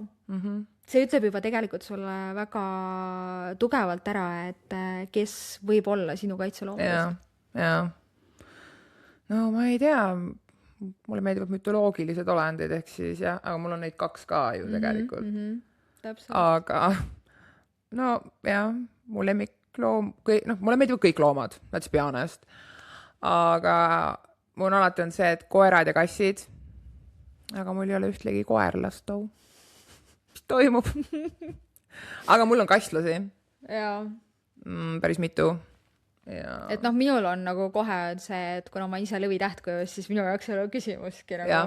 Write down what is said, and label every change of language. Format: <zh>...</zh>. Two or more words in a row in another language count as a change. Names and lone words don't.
<et>See ütleb juba tegelikult sulle väga tugevalt ära, et kes võib olla sinu kaitseloom. Jaa. No ma ei tea, mulle meeldivad mütoloogilised olendid, ehk siis jah, aga mul on neid 2 ka ju tegelikult. Aga no jah, mu lemmikloom, mulle meeldivad kõik loomad,</et> <en>let's be honest.</en> <et>Aga mul alati on see, et koerad ja kassid, aga mul ei ole ühtlegi koerlast too. Mis toimub? Aga mul on kastlasi. Jaa. Päris mitu. Ja. Et minul on nagu kohe see, et kuna ma ise lõvi tähtkujus, siis minu jaoks ei ole küsimuski nagu.</et>